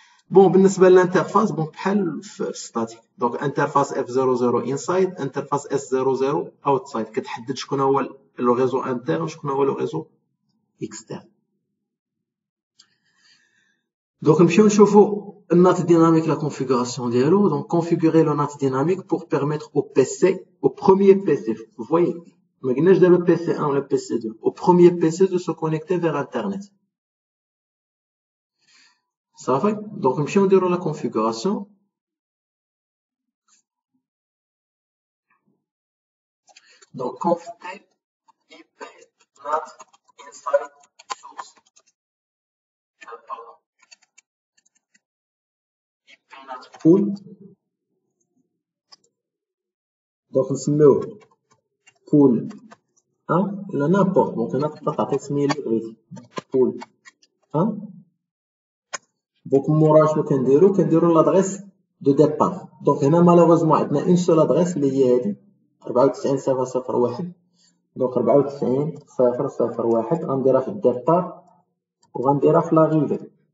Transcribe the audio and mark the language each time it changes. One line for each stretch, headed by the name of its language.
Arabic: بون بالنسبه للانترفاس، بون بحال في ستاتيك، دونك انترفاس F00 انسايد، انترفاس S00 اوتسايد، كتحدد شكون هو لو ريزو انترن وشكون هو لو ريزو اكسترن. دونك نمشيو نشوفو النات ديناميك لا كونفيغوراسيون ديالو.
French: دونك كونفيغوري لو نات ديناميك pour permettre au PC, au premier PC, vous voyez,
Arabic: ما قلناش دابا PC 1 ولا PC 2،
French: au premier PC de se connecter vers internet.
Arabic: صافي. دونك نمشيو نديرو لا كونفيغوراسيون.
English: دونك config IP not inside source. Pardon. IP not pool.
Arabic: Donc نسميوه pool 1 ولا n'importe. Donc هنا تقدر تعطي سمية اللي بغيتي. pool 1. Donc مورا شنو كنديرو لادريس دو ديبار. دونك هنا مالوغوزمون عندنا اون سول ادريس اللي هي هادي 94001. دونك 94001 غنديرها في الديبار وغنديرها في لاغيفي.